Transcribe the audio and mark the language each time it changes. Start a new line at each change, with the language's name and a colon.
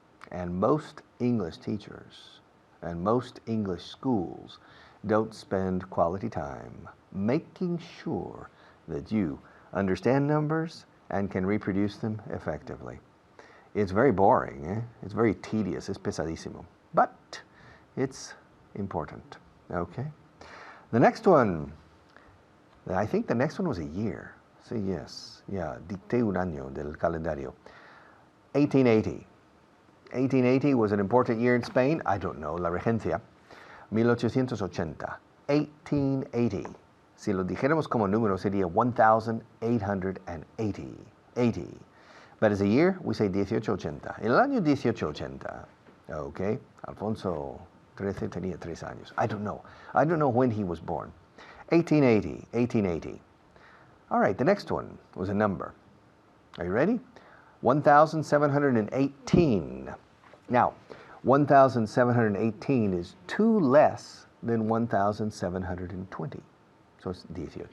English: And most English teachers and most English schools don't spend quality time making sure that you understand numbers and can reproduce them effectively. It's very boring, It's very tedious,
Spanish: es pesadísimo.
English: But it's important, okay? The next one, I think the next one was a year. So yes, yeah,
Spanish: dicté un año del calendario. 1880.
English: 1880 was an important year in Spain. I don't know,
Spanish: la regencia.
English: 1880. 1880.
Spanish: Si lo dijéramos como número sería 1880.
English: 80. But as a year, we say 1880.
Spanish: En el año 1880.
English: Okay.
Spanish: Alfonso XIII tenía 3 años.
English: I don't know. I don't know when he was born. 1880. 1880. All right, the next one was a number. Are you ready? 1,718. Now, 1,718 is 2 less than 1,720. So it's 18.